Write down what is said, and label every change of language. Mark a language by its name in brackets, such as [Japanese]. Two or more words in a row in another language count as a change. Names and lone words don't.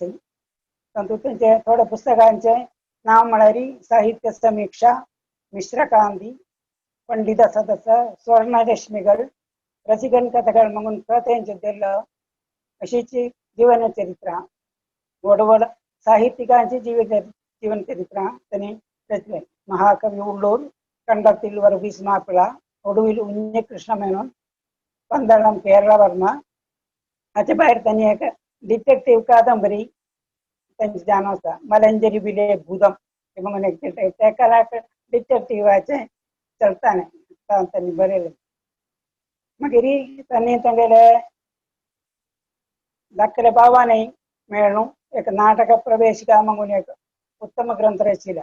[Konkani] तातूंत तांचे थोड्या पुस्तकांचें नांव म्हळ्यार साहित्य समीक्षा, मिश्रकांती, पंडित आसा तसा, स्वर्ण रेशमीगड, रसिकन कथगड म्हणून तेंचे दिल्लो अशीच जीवनचरित्रां. व्हड व्हड साहित्यिकांची जीवनचरित्र त्यांनी रचले. महाकवी उल्लूर कंडातील वर्गीस मापिळा ഒടുവിൽ ഉണ്ണികൃഷ്ണ മേനോൻ പന്തളം കേരളവർമ്മ हाचे भायर त्यांनी एक डिटेक्टिव्ह कादंबरी त्यांची जाण आसा मलंजरी बिले भूदम म्हणून एक त्या काळात डिटेक्टिव्हाचे चलताने त्यांनी बरयले. मागीर त्यांनी तांगेले धाकटे भावानय मेळून एक नाटक प्रवेशिका म्हणून एक उत्तम ग्रंथ रचिला.